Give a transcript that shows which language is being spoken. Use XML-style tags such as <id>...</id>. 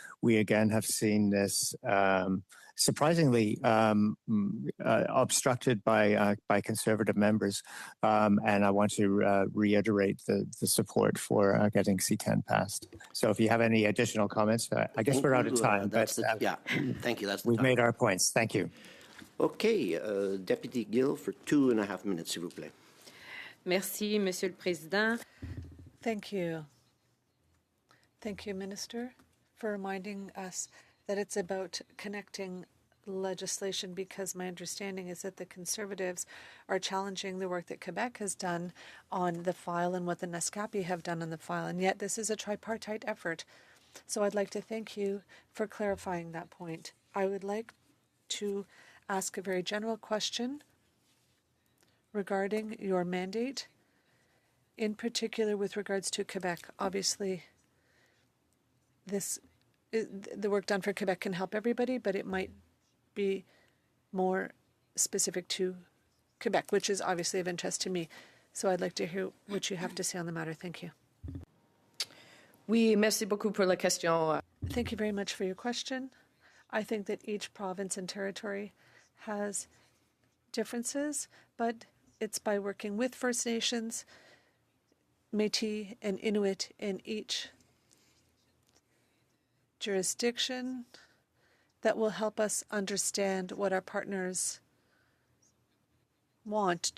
<en>We again have seen this surprisingly obstructed by Conservative members, and I want to reiterate the support for getting C-10 passed. So if you have any additional comments, I guess we're out of time. Yeah, thank you. We've made our points. Thank you. Okay, Deputy Gill for 2.5 minutes,</en> <fr>s'il vous plaît. Merci, Monsieur le Président.</fr> <en>Thank you. Thank you, Minister, for reminding us that it's about connecting legislation, because my understanding is that the Conservatives are challenging the work that Quebec has done on the file and what the Naskapi have done on the file, and yet this is a tripartite effort. So I'd like to thank you for clarifying that point. I would like to ask a very general question regarding your mandate, in particular with regards to Quebec. Obviously, the work done for Quebec can help everybody, but it might be more specific to Quebec, which is obviously of interest to me. So I'd like to hear what you have to say on the matter. Thank you.</en> <fr>Oui, merci beaucoup pour la question.</fr> <en>Thank you very much for your question. I think that each province and territory has differences, but it's by working with First Nations, Métis, and Inuit in each jurisdiction that will help us understand what our partners want.</en>